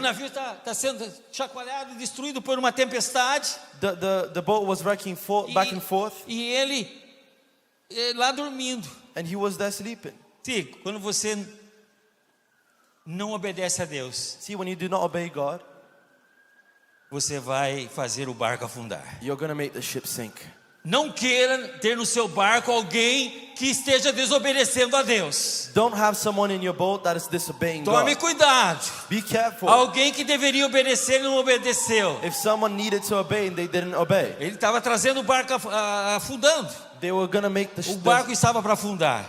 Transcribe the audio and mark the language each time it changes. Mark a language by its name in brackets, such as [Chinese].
[Portuguese] navio está sendo chacoalhado e destruído por uma tempestade. [English] The boat was wrecking back and forth, [Portuguese] E ele lá dormindo. [English] and he was there sleeping. [Portuguese] Sim, quando você não obedece a Deus, [English] See, when you do not obey God, [Portuguese] você vai fazer o barco afundar. [English] you're going to make the ship sink. [Portuguese] Não queira ter no seu barco alguém que esteja desobedecendo a Deus. [English] Don't have someone in your boat that is disobeying [Portuguese] Tome [English] God. [Portuguese] cuidado. [English] Be careful. [Portuguese] Alguém que deveria obedecer e não obedeceu. [English] If someone needed to obey and they didn't obey, [Portuguese] Ele estava trazendo o barco afundando. [English] they were going to make [Portuguese] O barco estava para afundar.